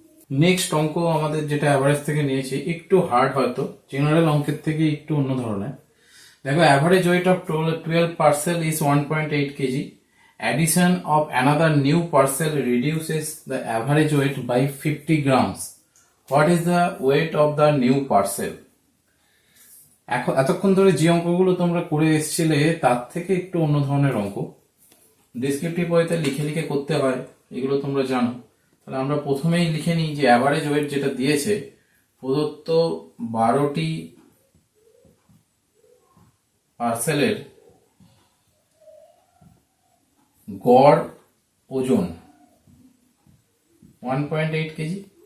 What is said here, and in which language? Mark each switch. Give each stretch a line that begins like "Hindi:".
Bangla: Next অঙ্ক আমাদের যেটা অ্যাভারেজ থেকে নিয়েছি, একটু হার্ড হয়তো, জেনারেল অঙ্কের থেকে একটু অন্য ধরনের।
English: দেখো, average weight of 12 parcel is 1.8 kg. Addition of another new parcel reduces the average weight by 50 grams. What is the weight of the new parcel?
Bangla: এখন এতক্ষণ ধরে যে অঙ্কগুলো তোমরা করে এসেছিলে তার থেকে একটু অন্য ধরনের অঙ্ক, ডেসক্রিপটিভ ওয়েতে লিখে লিখে করতে হয়, এগুলো তোমরা জানো। তাহলে আমরা প্রথমেই লিখে নিই যে অ্যাভারেজ ওয়েট যেটা দিয়েছে, প্রদত্ত 12টি পার্সেলের গড় ওজন 1.8 কেজি।